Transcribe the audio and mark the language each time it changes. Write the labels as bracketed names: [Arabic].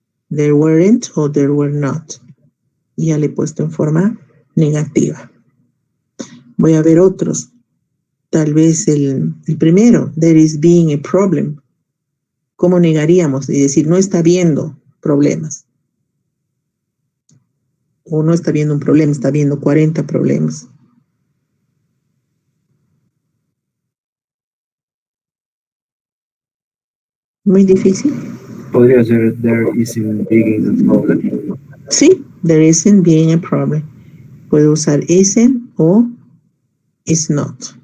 [English] There weren't o there were not. [Spanish] Y ya le he puesto en forma negativa. Voy a ver otros. Tal vez el primero, [English] there is being a problem. [Spanish] ¿Cómo negaríamos? Y decir, no está viendo problemas. O no está viendo un problema, está viendo 40 problemas. Muy difícil. ¿Podría ser [English] there isn't being a problem? [Spanish] Sí, [English] there isn't being a problem. [Spanish] Puedo usar [English] isn't o is not.